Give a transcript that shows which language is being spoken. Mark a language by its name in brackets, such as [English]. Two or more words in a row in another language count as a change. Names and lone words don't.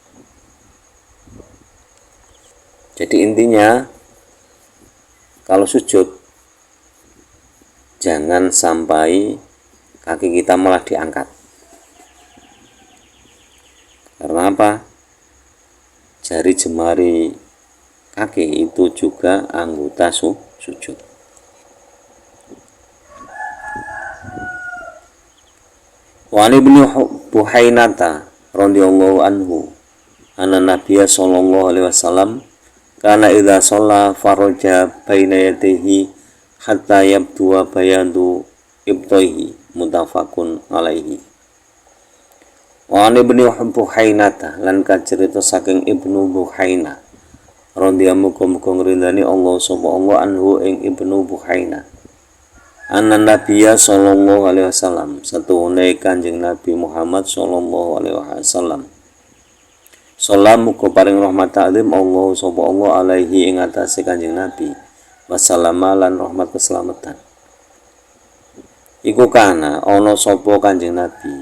[Indonesian] Jadi intinya kalau sujud jangan sampai kaki kita malah diangkat. Karena apa? Jari jemari kaki itu juga anggota sujud. [Arabic] وابن بحينة رضي الله عنه أن النبي صلى الله عليه وسلم كان إذا صلى فرج بين يديه حتى يبدو بياض إبطيه متفق عليه. وابن بحينة [Javanese] lan kacerita saking Ibnu Buhaina radhiyallahu muga-muga ngrindani Allah sapa Allah anhu ing Ibnu Buhaina [Arabic] أن النبي صلى الله عليه وسلم [Javanese] satuhune Kanjeng Nabi Muhammad [Arabic] صلى الله عليه وسلم [Javanese] Salam muga paring rahmat ta'zim Allah sapa Allah alaihi ing atase Kanjeng Nabi. Wassalama lan rahmat keselamatan. Iku kana ana sapa Kanjeng Nabi.